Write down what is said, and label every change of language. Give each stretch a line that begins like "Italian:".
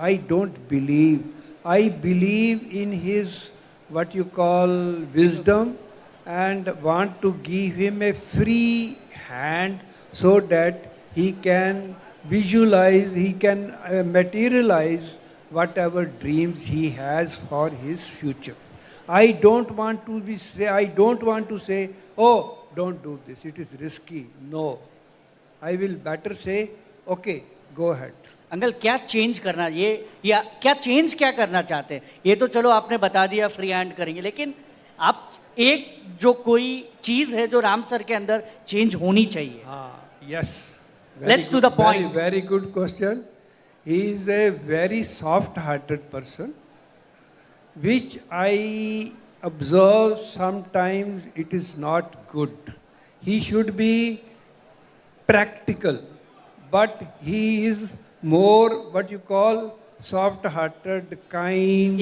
English: I don't believe. I believe in his what you call wisdom and want to give him a free hand so that he can visualize, he can materialize whatever dreams he has for his future. I don't want to say, oh, don't do this, it is risky. No. I will better say, okay, go ahead.
Hindi: Uncle क्या change करना ये, या क्या change क्या करना चाहते हैं? ये तो चलो आपने बता दिया फ्री हैंड करेंगे, लेकिन आप एक जो कोई चीज है जो राम सर के अंदर चेंज होनी चाहिए.
English: Yes. Let's to the point. Very good question. He is a very soft-hearted person, which I observe sometimes it is not good. He should be practical, but he is more what you call soft-hearted, kind.